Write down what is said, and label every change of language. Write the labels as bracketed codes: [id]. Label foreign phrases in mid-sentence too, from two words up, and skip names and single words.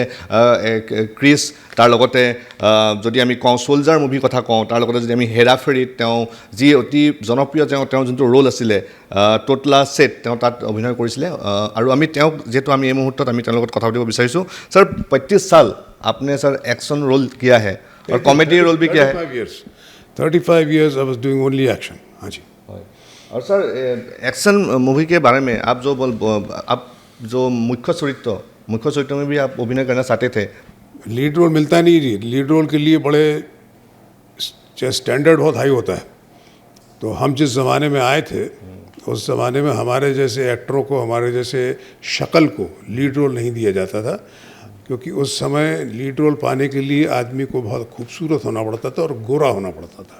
[as] ক্ৰিছ, তাৰ লগতে যদি আমি কওঁ চোলজাৰ মুভিৰ কথা কওঁ, তাৰ লগতে যদি আমি হেৰা ফেৰীত তেওঁ যি অতি জনপ্ৰিয় তেওঁ যোনটো ৰোল আছিলে টোটলা ছেট, তেওঁ তাত অভিনয় কৰিছিলে। আৰু আমি তেওঁক যিহেতু আমি এই মুহূৰ্তত আমি তেওঁৰ লগত কথা পাতিব বিচাৰিছোঁ। [hi] ছাৰ 35 साल आपने सर [en] action role [hi] किया है और [en] comedy role [hi] भी किया है। [en] 35 years I was doing only action। [hi] हाँ जी। और सर [en] action movie [hi] के बारे में आप जो मुख्य चरित्र में भी आप अभिनय करना चाहते थे। [en] lead role [hi] मिलता नहीं जी, [en] lead role [hi] के लिए बड़े स्टैंडर्ड बहुत हाई होता है। तो हम जिस ज़माने में आए थे उस ज़माने में हमारे जैसे एक्टरों को, हमारे जैसे शक्ल को [en] lead role [hi] नहीं दिया जाता था, क्योंकि उस समय [en] lead role [hi] पाने के लिए आदमी को बहुत खूबसूरत होना पड़ता था और गोरा होना पड़ता था।